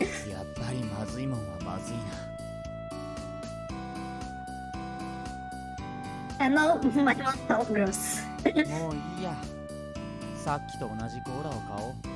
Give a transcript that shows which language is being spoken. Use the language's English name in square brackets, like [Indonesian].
[Japanese] やっぱりまずいもんはまずいな。 [English] And now my mouth felt gross. [Japanese] もういいや。さっきと同じコーラを買おう。